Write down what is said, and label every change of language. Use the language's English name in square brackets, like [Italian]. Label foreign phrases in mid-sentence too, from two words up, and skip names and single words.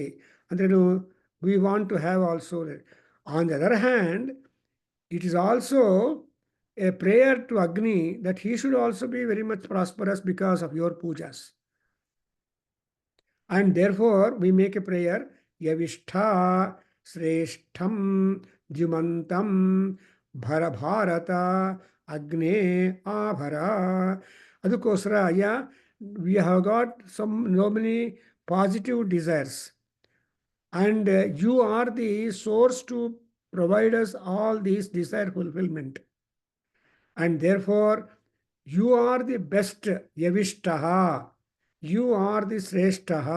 [English] And then we want to have also that. On the other hand, it is also a prayer to Agni that he should also be very much prosperous because of your pujas. And therefore we make a prayer, Yavishtha [Sanskrit] श्रेष्ठं द्युमन्तं भरभारत अग्ने आभर. [English] ಅದಕ್ಕೋಸ್ಕರ we have got so many positive desires, and you are the source to provide us all these desire fulfillment, and therefore you are the best. Yavishtaha, you are the Sreshtaha.